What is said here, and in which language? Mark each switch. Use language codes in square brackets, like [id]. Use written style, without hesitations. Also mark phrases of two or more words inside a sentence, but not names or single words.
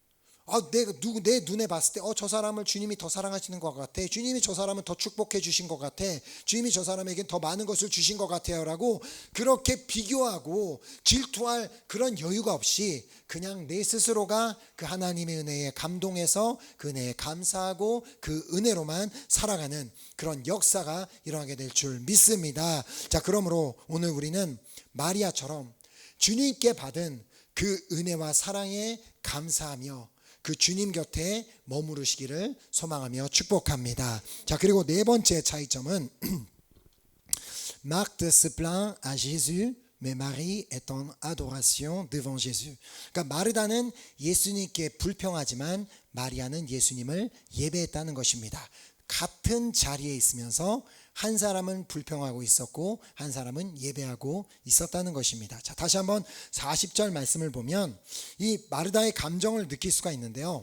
[ko] 내 눈에 봤을 때 저 사람을 주님이 더 사랑하시는 것 같아, 주님이 저 사람은 더 축복해 주신 것 같아, 주님이 저 사람에겐 더 많은 것을 주신 것 같아요 라고 그렇게 비교하고 질투할 그런 여유가 없이 그냥 내 스스로가 그 하나님의 은혜에 감동해서 그 은혜에 감사하고 그 은혜로만 살아가는 그런 역사가 일어나게 될 줄 믿습니다. 자, 그러므로 오늘 우리는 마리아처럼 주님께 받은 그 은혜와 사랑에 감사하며 그 주님 곁에 머무르시기를 소망하며 축복합니다. 자, 그리고 네 번째 차이점은 [fr] Marthe se plaint à Jésus, mais Marie est en adoration devant Jésus. [ko] 그러니까 마르다는 예수님께 불평하지만 마리아는 예수님을 예배했다는 것입니다. 같은 자리에 있으면서 한 사람은 불평하고 있었고 한 사람은 예배하고 있었다는 것입니다. 자, 다시 한번 40절 말씀을 보면 이 마르다의 감정을 느낄 수가 있는데요.